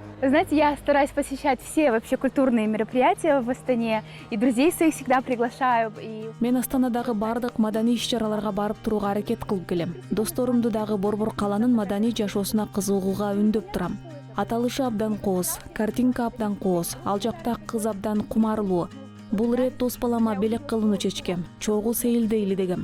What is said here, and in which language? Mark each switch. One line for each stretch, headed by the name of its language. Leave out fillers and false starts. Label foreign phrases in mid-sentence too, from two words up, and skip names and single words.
Russian: знаете, я стараюсь посещать все вообще культурные мероприятия в Астане, и друзей своих всегда приглашаю.
Kyrgyz: Мен Астанадагы бардык маданий иш-чараларга барып турууга аракет кылып келем. Досторумду дагы Борбор каланын маданий жашоосуна кызыгууга үндөп турам. Аталышы абдан кооз, картинка абдан кооз, ал жакта кыз абдан кумарлуу. Бул ирет дос балама белек кылууну чечкем, чогуу сейилдейли дегем.